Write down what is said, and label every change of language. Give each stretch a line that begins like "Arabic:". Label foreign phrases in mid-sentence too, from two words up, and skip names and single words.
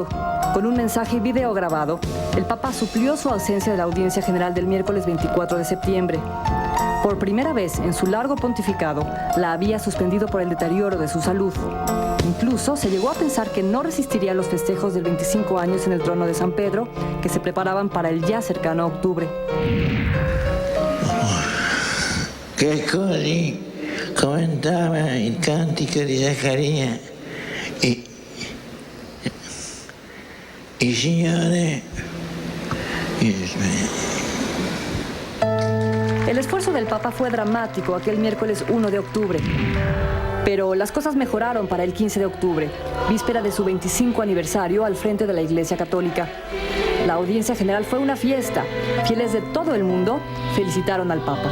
Spanish: Con un mensaje videograbado, el Papa suplió su ausencia de la audiencia general del miércoles 24 de septiembre. Por primera vez en su largo pontificado, la había suspendido por el deterioro de su salud. Incluso se llegó a pensar que no resistiría los festejos del 25 años en el trono de San Pedro, que se preparaban para el ya cercano octubre.
Italian: Che così commentava il cantico di Zaccaria il Signore.
Spanish: El esfuerzo del Papa fue dramático aquel miércoles 1 de octubre. Pero las cosas mejoraron para el 15 de octubre, víspera de su 25 aniversario al frente de la Iglesia Católica. La audiencia general fue una fiesta. Fieles de todo el mundo felicitaron al Papa.